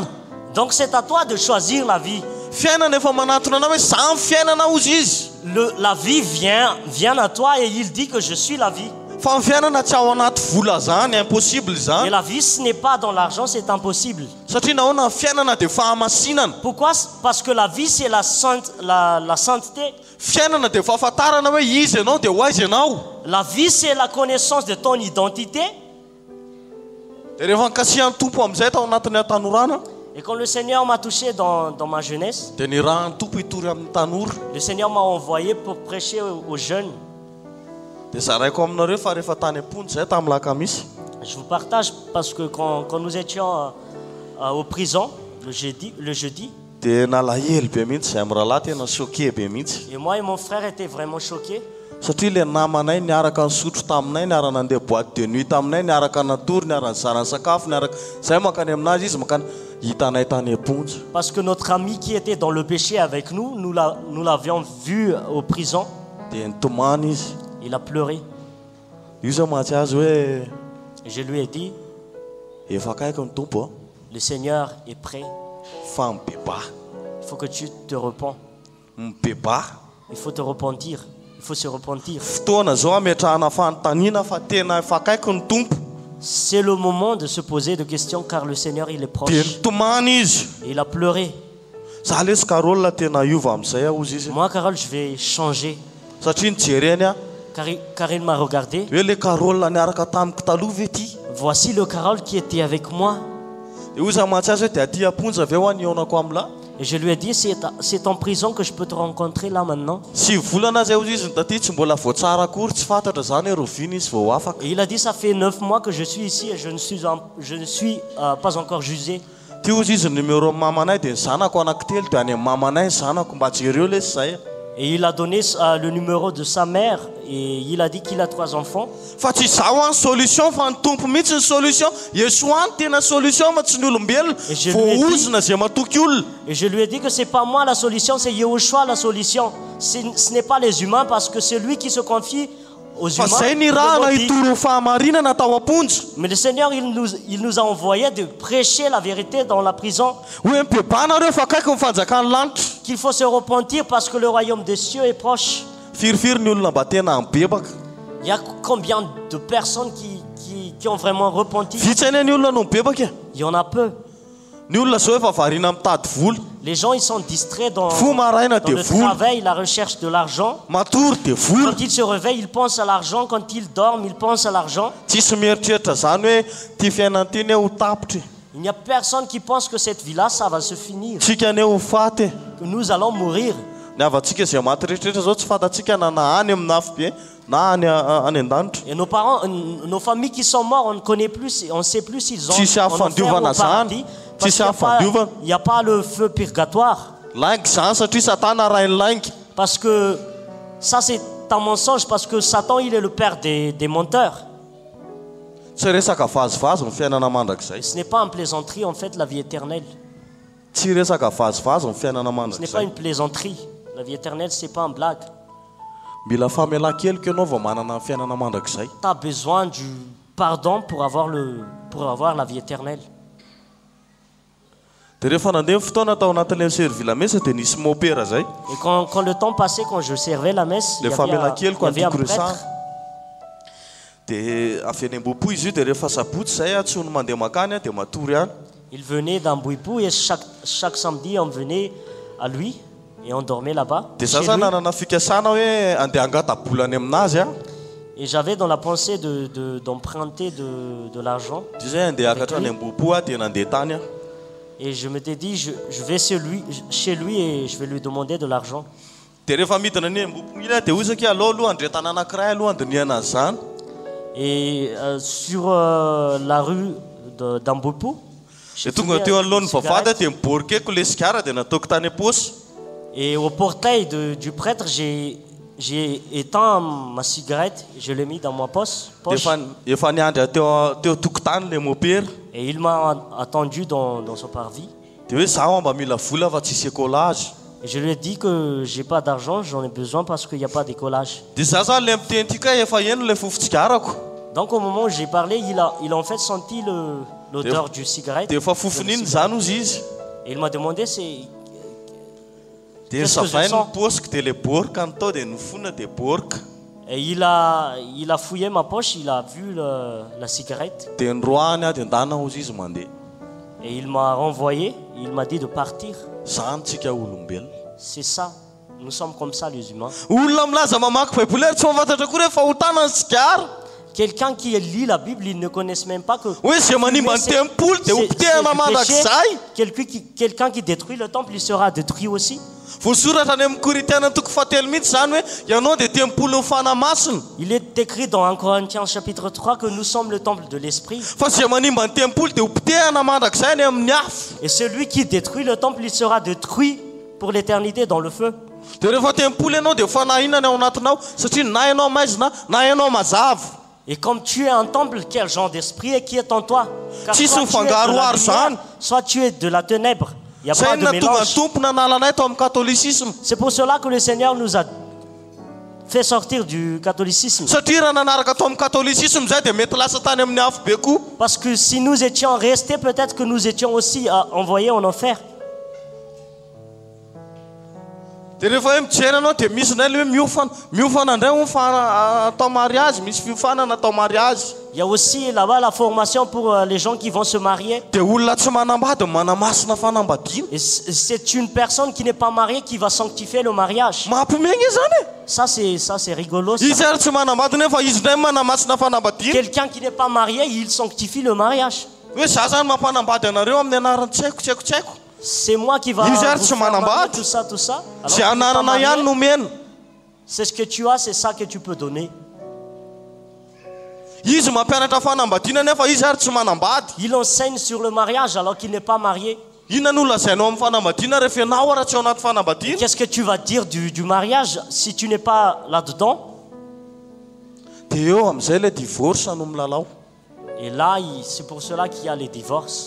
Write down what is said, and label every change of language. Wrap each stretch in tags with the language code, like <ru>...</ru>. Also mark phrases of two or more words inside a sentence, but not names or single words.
<fr>Donc c'est à toi de choisir la vie.</fr> <mg>Fiainana efa manatona anao hoe samy fiainana ozy izy.</mg> <fr>La vie vient à toi et il dit que je suis la vie.</fr> <mg>Fa ny fiainana tsy ao anaty vola zany,</mg> <fr>impossible Et</fr> <mg>zany.</mg> <fr>la vie ce n'est pas dans l'argent, c'est impossible.</fr> <mg>Satria nahoana ny fiainana dia fahamasinana.</mg> <fr>Pourquoi? Parce que la vie c'est la sainteté.</fr> <mg>Fiainana dia fahafantarana hoe izy ianao dia ho aiza ianao.</mg> <fr>La vie c'est la connaissance de ton identité.</fr> <mg>Dia rehefa nikasihan'ny tompo amin'izay tao anatin'ny atanorana</mg> <fr>Et quand le Seigneur m'a touché dans ma jeunesse,</fr> <mg>dia ny rahan'ny tompo hitory amin'ny tanora.</mg> <fr>le Seigneur m'a envoyé pour prêcher aux jeunes.</fr> <mg>Dia zaraiko aminareo fa rehefa tany am-pony zay tamin'ny lakamisy.</mg> <fr>Je vous partage parce que quand nous étions aux prisons le jeudi,</fr> <mg>Dia nalahelo be mihitsy zay amin'ny rahalahy tena choqué be mihitsy.</mg> <fr>et moi et mon frère étaient vraiment choqués.</fr> <mg>Satria le namanay niaraka nisotro taminay, niaraka nandeha</mg> <fr>boîte de nuit</fr> <mg>taminay, niaraka natory, niaraka nizarany sakafo, niaraka zay makany aminazy izy makany hitanay tany am-ponja.</mg> <fr>Parce que notre ami qui était dans le péché avec nous, nous l'avions vu aux prisons.</fr> <mg>Dia nitomany izy.</mg> <fr>Il a pleuré.</fr> <mg>Io zao mahatsy azy hoe</mg> <fr>Et je lui ai dit,</fr> <mg>efa akaiky ny tompo a,</mg> <fr>le Seigneur est prêt.</fr> <mg>fa mibeba.</mg> <fr>Il faut que tu te repens.</fr> <mg>Mibeba.</mg> <fr>Il faut te repentir. Il faut se repentir.</fr> <mg>Fotoana zao ametrahana fanontaniana fa tena efa akaiky ny tompo.</mg> <fr>C'est le moment de se poser des questions car le Seigneur il est proche.</fr> <mg>Dia nitomany izy.</mg> <fr>Et il a pleuré.</fr> <mg>Za lesy Carole tena iova amin'izay aho ozy izy.</mg> <fr>Moi, Carole, je vais changer.</fr> <mg>Satria nijereny a</mg> <fr>Car il m'a regardé.</fr> <mg>hoe le Carole niaraka tamiko taloha ve ty.</mg> <fr>Voici le Carole qui était avec moi.</fr> <mg>Dia ozy mahatsy azy hoe dia aty amponja ve ho anionako amila.</mg> <fr>Et je lui ai dit, c'est en prison que je peux te rencontrer là maintenant.</fr> <mg>Sy volana zay ozy izy ny taty tsy mbola voatsara akory tsy fantatra zany hoe rovina izy vao afaka.</mg> <fr>Et il a dit, ça fait 9 mois que je suis ici et je ne suis pas encore jugé.</fr> <mg>Ty ozy izy numéro amin'ny mamanay dia ny zanako anankitelo dia any amin'ny mamanay ny zanako mba jereo lesy zay.</mg> <fr>Et il a donné le numéro de sa mère et il a dit qu'il a 3 enfants.</fr> <mg>Fa tsy zaho any solution fa ny tompo mihitsy ny solution. Yesoa any tena solution ma tsy ny olombelona. Voaozona zay matoky olona.</mg> <fr>Et je lui ai dit que c'est pas moi la solution, c'est Yehoshua la solution. Ce n'est pas les humains parce que c'est lui qui se confie aux humains.</fr> <mg>Fa zay ny raha nahitoro fahamarinana tao am-ponja.</mg> <fr>Mais le Seigneur, il nous a envoyé de prêcher la vérité dans la prison.</fr> <mg>Hoe mibeba nareo fa akaiky mifanjakany lanitra.</mg> <fr>Qu'il faut se repentir parce que le royaume des cieux est proche.</fr> <mg>Firifiry ny olona mba tena mibebaka.</mg> <fr>Il y a combien de personnes qui ont vraiment repenti?</fr> <mg>Vitsy any ny olona no mibebaka.</mg> <fr>Il y en a peu.</fr> <mg>Ny olona zao efa variana mitady vola.</mg> <fr>Les gens, ils sont distraits dans</fr> <mg>Fo maraina</mg> <fr>le</fr> <mg>dia vola.</mg> <fr>travail, la recherche de l'argent.</fr> <mg>Matory dia vola.</mg> <fr>Quand ils se réveillent, ils pensent à l'argent. Quand ils dorment, ils pensent à l'argent.</fr> <mg>Tsisy mieritreritra zany hoe ty fiainana ty ho tapitra.</mg> <fr>Il n'y a personne qui pense que cette vie-là, ça va se finir.</fr> <mg>Tsika ane ho faty.</mg> <fr>Que nous allons mourir.</fr> <mg>Ny avatsika zay maty rehetrarehetra zao tsy fantatsika na any amin'ny nafy be na any an-danitra.</mg> <fr>Et nos parents, nos familles qui sont morts, on ne connaît plus, on ne sait plus s'ils ont</fr> <mg>Tsisy</mg> <fr>en enfer ou</fr> <mg>hafandiovana</mg> <fr>au paradis.</fr> <mg>zany.</mg> <fr>Parce</fr> <mg>Tsisy</mg> <fr>qu'il</fr> <mg>hafandiovana.</mg> <fr>n'y a pas le feu purgatoire.</fr> <mg>Laingy zany satria Satana rainy laingy.</mg> <fr>Parce que ça, c'est un mensonge. Parce que Satan, il est le père des menteurs.</fr> <mg>Tsy resaka vazivazy ny fiainana mandrakizay.</mg> <fr>Ce n'est pas une plaisanterie, en fait, la vie éternelle.</fr> <mg>Tsy resaka vazivazy ny fiainana</mg> <fr>Ce n'est pas</fr> <mg>mandrakizay.</mg> <fr>une plaisanterie. La vie éternelle, ce n'est pas une blague.</fr> <mg>Mila famelan-keloka ianao vao manana ny fiainana mandrakizay.</mg> <fr>Tu as besoin du pardon pour avoir la vie éternelle.</fr> <mg>Dia rehefa nandeha ny fotoana tao anatin'ilay</mg> <fr>service la messe</fr> <mg>dia nisy mopera zay.</mg> <fr>Et quand le temps passait, quand je servais la messe, il y avait un prêtre.</fr> <mg>Dia avy any am-bopo izy io dia rehefa sabotsy zay a tsy no mandeha makany dia matory any.</mg> <fr>Il venait d'un Bouipou et chaque samedi, on venait à lui et on dormait là-bas.</fr> <mg>Dia za zany nanana fikasana hoe andeha angatabolany aminazy a.</mg> <fr>Et j'avais dans la pensée d'emprunter de l'argent.</fr> <mg>Dia zay andeha akatra any Ambohipo aho dia nandeha tany aho.</mg> <fr>Et je m'étais dit, je vais chez lui et je vais lui demander de l'argent.</fr> <mg>Dia rehefa midina ny Ambohipo iny aho dia ozy aloha aloha andre tany anankiray aloha andiniana azy zany.</mg> <fr>Et sur la rue d'Ambohipo,</fr> <mg>Dia tonga teo alohan'ny vavahady dia miborikeko le sigara dia nataoko tany am-paosy.</mg> <fr>et au portail du prêtre, j'ai éteint ma cigarette, je l'ai mis dans ma poche.</fr> <mg>Efa niandry teo tokotany le mopera.</mg> <fr>Et il m'a attendu dans son parvis.</fr> <mg>Dia hoe zaho mba mila vola fa tsisy écolage.</mg> <fr>Et je lui ai dit que j'ai pas d'argent, j'en ai besoin parce qu'il n'y a pas d'écolage.</fr> <mg>Dia zaho zany le miteny tika efa eno le fofotsigarako.</mg> <fr>Donc au moment où j'ai parlé, il a en fait senti l'odeur du cigarette.</fr> <mg>Dia efa fofony iny zany ozy izy.</mg> <fr>Et il m'a demandé c'est</fr> <mg>Dia savainy ny paosiko dia le borika ny tao dia nofona dia borika.</mg> <fr>Et il a fouillé ma poche, il a vu la cigarette.</fr> <mg>Dia nroahany aho dia ndana ozy izy mandeha.</mg> <fr>Et il m'a renvoyé, il m'a dit de partir.</fr> <mg>Zany tsika olombelona.</mg> <fr>C'est ça, nous sommes comme ça les humains.</fr> <mg>Olona milaza mamaky Baiboly tsy mahafantatra koa rehefa hotana ny sigara.</mg> <fr>Quelqu'un qui lit la Bible, ils ne connaissent même pas que...</fr> <mg>Hoe zay manimba ny tempolo dia hopitehana mandrakizay.</mg> <fr>Quelqu'un qui détruit le temple, il sera détruit aussi.</fr> <mg>Voasoratra any amin'ny Korinthiana toko 7 mihitsy zany hoe ianao dia tempolon'ny fanamasina.</mg> <fr>Il est écrit dans 1 Corinthiens chapitre 3 que nous sommes le temple de l'esprit.</fr> <mg>Fa zay manimba ny tempolo dia hopitehana mandrakizay any amin'ny afo.</mg> <fr>Et celui qui détruit le temple, il sera détruit pour l'éternité dans le feu.</fr> <mg>Dia rehefa tempolo ianao dia fanahinana ao anatinao satria na ianao maizina na ianao mazava.</mg> <fr>Et comme tu es un temple, quel genre d'esprit est qui est en toi? Car</fr> <mg>Tsisy</mg> <fr>soit tu es de la</fr> <mg>mifangaroharo zany.</mg> <fr>lumière, soit tu es de la ténèbre. Il n'y a</fr> <mg>Zay</mg> <fr>pas de</fr> <mg>na tonga ny</mg> <fr>mélange.</fr> <mg>tompo nanalanay tao amin'ny catholicisme.</mg> <fr>C'est pour cela que le Seigneur nous a fait sortir du catholicisme.</fr> <mg>Satria raha nanaraka tao amin'ny catholicisme zay dia mety lasa tany amin'ny afo be koa.</mg> <fr>Parce que si nous étions restés, peut-être que nous étions aussi envoyés en enfer.</fr> <mg>Dia rehefa hoe mijery anao dia misy nay le hoe miofana indray atao mariage, misy fiofanana atao mariage.</mg> <fr>Il y a aussi là-bas la formation pour les gens qui vont se marier.</fr> <mg>Dia olona tsy manambady manamasina fanambadiana.</mg> <fr>Et c'est une personne qui n'est pas mariée qui va sanctifier le mariage.</fr> <mg>Mampimegna zany e.</mg> <fr>Ça c'est rigolo. Ça.</fr> <mg>Izy ary tsy manambady nefa izy ndray manamasina fanambadiana.</mg> <fr>Quelqu'un qui n'est pas marié, il sanctifie le mariage.</fr> <mg>Hoe za zany mampanambady anareo amin'ny anarany tsy haiko.</mg> <fr>C'est moi qui va Ils vous gèrent faire sur marier, tout ça. Alors,</fr> <mg>Zay</mg> <fr>tu n'es pas</fr> <mg>anarana</mg> <fr>marié,</fr> <mg>ihany no mena.</mg> <fr>c'est ce que tu as, c'est ça que tu peux donner.</fr> <mg>Izy mampianatra fanambadiana nefa izy ary tsy manambady.</mg> <fr>Il enseigne sur le mariage alors qu'il n'est pas marié.</fr> <mg>Inona no lazainao amin'ny fanambadiana rehefa ianao ara tsy ao anaty fanambadiana?</mg> <fr>Qu'est-ce que tu vas dire du mariage si tu n'es pas là-dedans?</fr> <mg>Dia eo amin'izay</mg> <fr>le divorce</fr> <mg>no milalao.</mg> <fr>Et là, c'est pour cela qu'il y a les divorces.</fr>